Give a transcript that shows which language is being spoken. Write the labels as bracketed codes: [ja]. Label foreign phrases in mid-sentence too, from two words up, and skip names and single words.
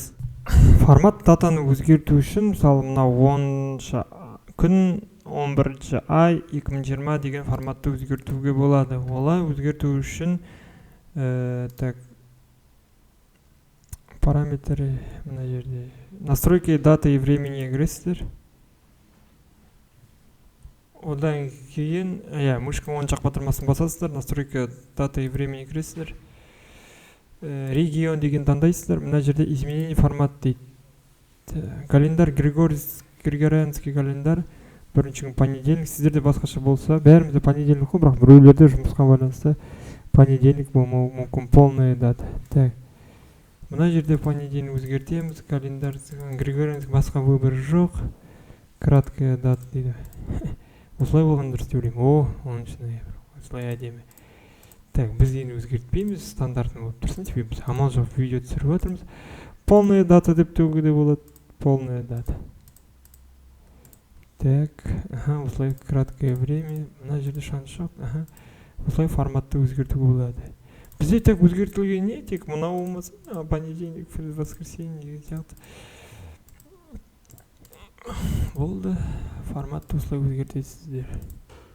[kk] Формат датаны өзгерту үшін, мысалы, мына 10 күн 11 ай 2020 деген форматты өзгертуге болады. Олай өзгерту үшін параметрі мына жерде. [ru] Настройки даты и времени кіресіздер. [kk] Одан кейін, мышка оң жақ батырмасын басасыздар, [ru] настройка дата и времени [kk] кіресіздер. Регион деген таңдайсыздар. Мына жерде [ru] изменение формат [kk] дейді. [ru] Календар Григорианский календар. [kk] Бірінші күн понедельник, сіздерде басқаша болса, бәрімізде понедельник қой, бірақ біреулерде жұмысқа байланысты понедельник болмауы мүмкін, [ru] полная дата. [kk] Так. Мына жерде понедельник өзгертеміз, [ru] календар Григорианский [kk] басқа выбор жоқ. [ru] Краткая дата дейді. [kk] Осылай болған дұрыс деп ойлаймын. 10 ноябрь. Осылай әдемі. Так, біз енді өзгертпейміз, стандартный болып тұрсын. Тепе біз амал жоқ видео түсіріп отырмыз. [ru] Полная дата [kk] деп төгуге болады. [ru] Полная дата. Так, осылай краткое время. [kk] Мына жерде шанс жоқ. Осылай форматты өзгертуге болады. Бізде так өзгертілген не? Тек мынау болмаса, [ru] понедельник, воскресенье [kk] деген сияқты. Болды. Форматты осылай өзгертесіздер.